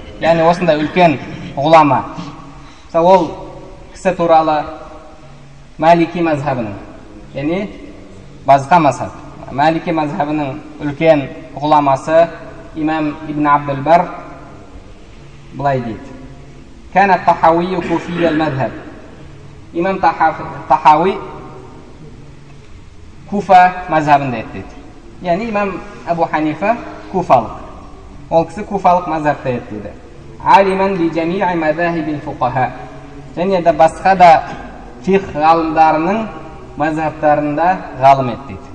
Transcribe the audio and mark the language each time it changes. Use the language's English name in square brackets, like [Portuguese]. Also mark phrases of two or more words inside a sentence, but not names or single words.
[Kazakh] Яғни осындай үлкен ғұлама. Ол кісі туралы Малики мазхабының, яғни басқа мазхаб, Малики мазхабының үлкен ғұламасы имам Ибн Абдул-Бар былай дейді: [Arabic] كان الطحاوي كوفي المذهب. [Kazakh] имам Тахауи Куфа мазхабында еді дейді. Яғни имам Абу Ханифа куфалық. Ол кісі куфалық мазхабта еді дейді. [Arabic] عالما لجميع مذاهب الفقهاء. [Kazakh] Және де басқа да фиқ ғалымдарының мазхабтарында ғалым еді дейді.